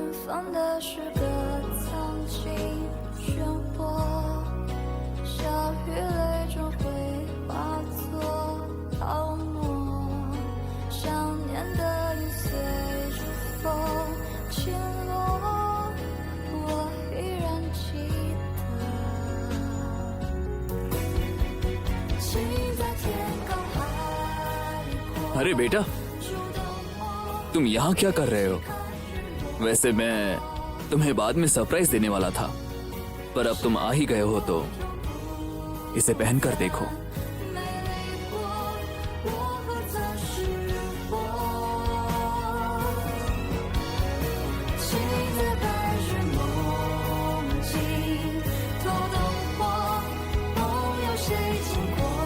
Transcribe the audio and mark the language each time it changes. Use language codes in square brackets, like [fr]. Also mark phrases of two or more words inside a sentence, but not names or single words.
[zh] 放的是个曾经漩涡，小雨泪终会化作泡沫，想念的云随着风起落，我依然记得。请在天高海阔。 [hi] अरे बेटा, तुम यहाँ क्या कर रहे हो? वैसे मैं तुम्हें बाद में सरप्राइज देने वाला था, पर अब तुम आ ही गए हो तो इसे पहनकर देखो। [zh] 美丽过，我何曾识破？请在白日梦境偷灯火，梦有谁经过？